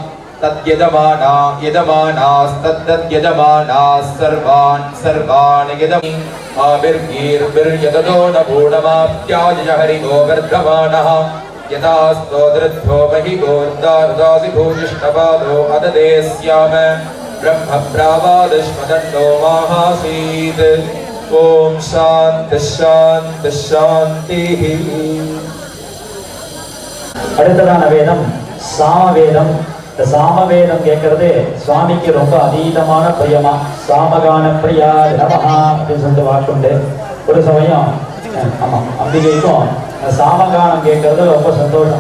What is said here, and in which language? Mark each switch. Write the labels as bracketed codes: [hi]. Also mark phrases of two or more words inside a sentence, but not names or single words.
[sa] यजमानास्तद्यजमानाः सर्वान् यजम् आविर्गीर्भिर्यदतो न पूर्णमाप्याय हरितो वर्धमानः यदास्तोदृद्धो महि गोर्दार्दासि भूजिष्ठपादो अददे स्याम ब्रह्म प्रावादश्मदण्डो माहासीत् ॐ शान्तिः शान्तिः शान्तिः. [ta] அடுத்ததான வேதம் சாமவேதம். இந்த சாமவேதம் கேட்கறது சுவாமிக்கு ரொம்ப அதீதமான பிரியமா. [sa] सामगान प्रिया नमः [ta] அப்படின்னு சொல்லிட்டு வாக்குண்டு. ஒரு சமயம் ஆமா அம்பிகைக்கும் சாமகானம் கேட்கறது ரொம்ப சந்தோஷம்.